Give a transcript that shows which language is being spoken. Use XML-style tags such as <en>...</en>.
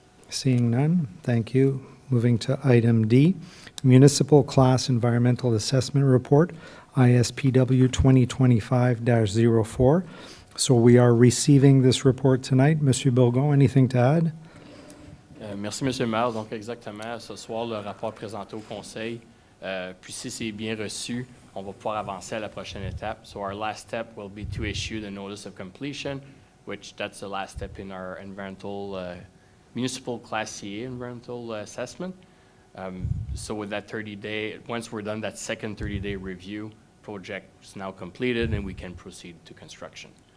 <en>Seeing none, thank you. Moving to item D, Municipal Class Environmental Assessment Report, ISPW 2025-04. So we are receiving this report tonight. Monsieur Bourgon, anything to add?</en> <fr>Merci, Monsieur le maire. Donc, exactement, ce soir, le rapport présenté au conseil. Puis, si c'est bien reçu, on va pouvoir avancer à la prochaine étape.</fr> <en>So our last step will be to issue the notice of completion, which that's the last step in our environmental, municipal Class CA environmental assessment. So with that 30-day, once we're done that second 30-day review, project is now completed and we can proceed to construction.</en>